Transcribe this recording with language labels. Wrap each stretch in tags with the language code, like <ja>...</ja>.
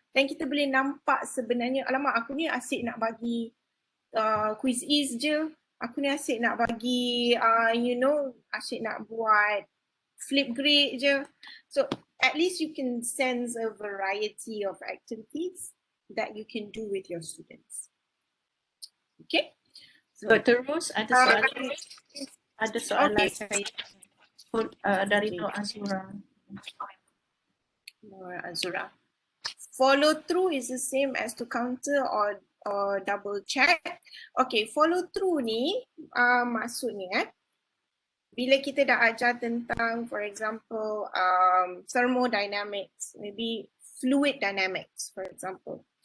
<ms>Dan kita boleh nampak sebenarnya, alamak aku ni asyik nak bagi quiz je. Aku ni asyik nak bagi, asyik nak buat flip grade je.</ms> <en>So at least you can sense a variety of activities that you can do with your students. Okay? So, Dr.</en> <ms>Rose, ada soalan saya dari Nur Azura. Azura.</ms> <en>Follow through is the same as to counter or double check.</en> <ms>Okay, follow through ni maksudnya bila kita dah ajar tentang,</ms> <en>for example, thermodynamics, maybe fluid dynamics, for example.</en>